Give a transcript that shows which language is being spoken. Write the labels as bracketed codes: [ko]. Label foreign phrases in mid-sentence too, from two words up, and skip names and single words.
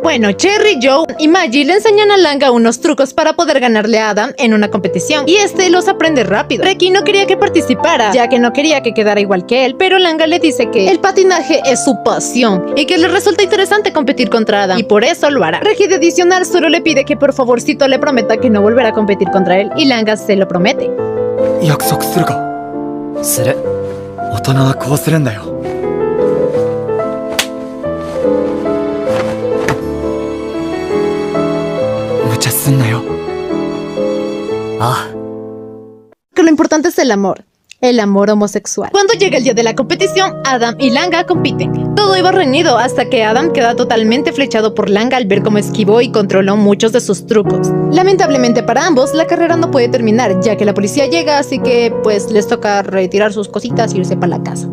[es] Bueno, Cherry, Joe y Maggie le enseñan a Langa unos trucos para poder ganarle a Adam en una competición, y este los aprende rápido. Reki no quería que participara, ya que no quería que quedara igual que él, pero Langa le dice que el patinaje es su pasión y que le resulta interesante competir contra Adam, y por eso lo hará. Reki de adicional solo le pide que por favorcito le prometa que no volverá a competir contra él, y Langa se lo promete. [ja] 約束するかする大人はこうするんだよ無茶すんなよああ [es] Que lo importante es el amor homosexual. Cuando llega el día de la competición, Adam y Langa compiten. Todo iba reñido hasta que Adam queda totalmente flechado por Langa al ver cómo esquivó y controló muchos de sus trucos. Lamentablemente para ambos, la carrera no puede terminar, ya que la policía llega, así que pues les toca retirar sus cositas e irse para la casa.